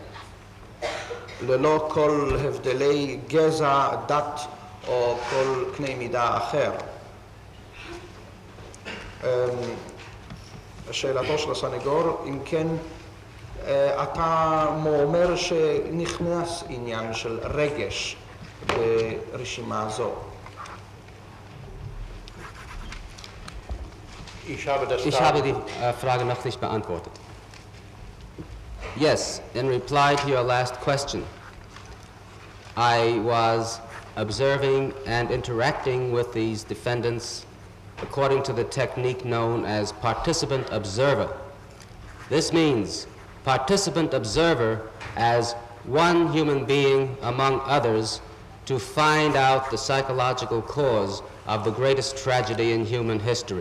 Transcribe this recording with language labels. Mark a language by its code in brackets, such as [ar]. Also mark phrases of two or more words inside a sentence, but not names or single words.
[he] ללא כל הבדלי גזע, דת או כל קנה מידה אחר. שאלתו של הסנגור, אם כן, אתה אומר שנכנס עניין של רגש ברשימה זו. [de] Ich habe die Frage noch nicht beantwortet. [en] Yes, in reply to your last question, I was observing and interacting with these defendants according to the technique known as participant observer. This means participant observer as one human being among others to find out the psychological cause of the greatest tragedy in human history.